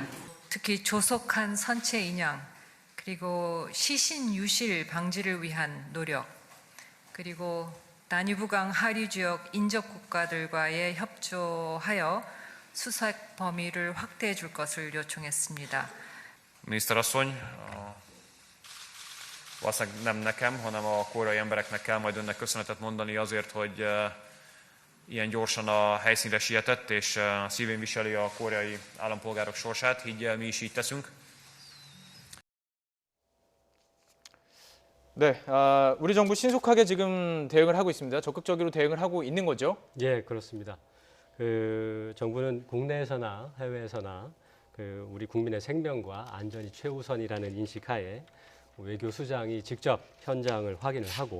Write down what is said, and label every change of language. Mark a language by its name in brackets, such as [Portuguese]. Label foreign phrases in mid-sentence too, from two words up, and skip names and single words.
[Korean] 특히 조속한 선체 인양, 그리고 시신 유실 방지를 위한 노력, 그리고 다뉴브강 하류 지역 인접 국가들과의 협조하여 수색 범위를 확대해 줄 것을 요청했습니다. [Hungarian] Miniszterasszony, valószínűleg nem nekem, hanem a koreai embereknek kell majd önnek köszönetet mondani azért, hogy ilyen gyorsan a helyszínre sietett, és szívén viseli a koreai állampolgárok sorsát, így mi is így teszünk. [Korean] 네, 우리 정부 신속하게 지금 대응을 하고 있습니다. 적극적으로 대응을 하고 있는 거죠? 예, 그렇습니다. 정부는 국내에서나 해외에서나 우리 국민의 생명과 안전이 최우선이라는 인식하에 외교 수장이 직접 현장을 확인을 하고